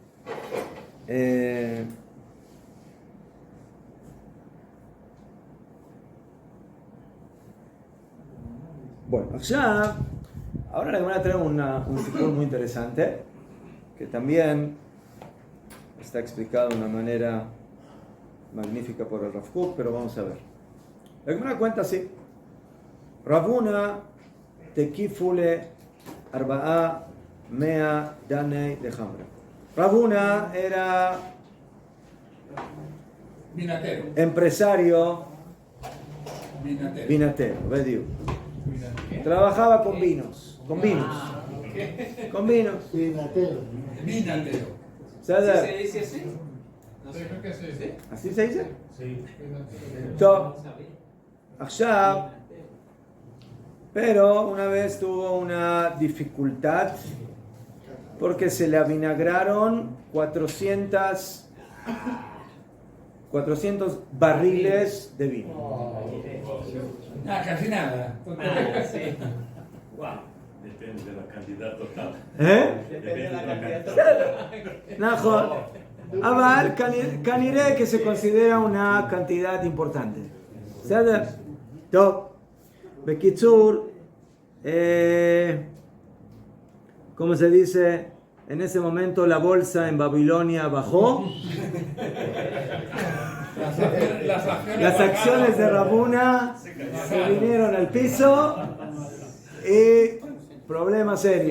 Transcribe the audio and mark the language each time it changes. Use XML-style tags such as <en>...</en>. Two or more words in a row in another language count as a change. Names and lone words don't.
<es>Bueno, ahora les voy a traer un sipur muy interesante que también está explicado de una manera magnífica por el Rav Kook, pero vamos a ver. La Gemara cuenta así:</es> <arc>רבונא תקיפו ליה ארבע מאה דני דחמרא.</arc> <es>Ravuna era Vinatero. empresario Vinatero. vinatero, Bediu. Vinatero. Trabajaba con vinos, con vinos. Vinatero. ¿Sí se dice así? No sé. Creo que sí. ¿Sí? ¿Así se dice? Sí.</es> <he>טוב, עכשיו,</he> <es>pero una vez tuvo una dificultad porque se le avinagraron 400 barriles de vino. Casi nada. Ah, sí. Wow. Depende de la cantidad total. Depende de la cantidad total.</es> <he>נכון, אבל כנראה</he> <es>que se considera una cantidad importante.</es> <he>בסדר? טוב, בקיצור,</he> <es>¿cómo se dice? En ese momento la bolsa en Babilonia bajó. Las acciones de Ravuna se vinieron al piso y problema serio.</es>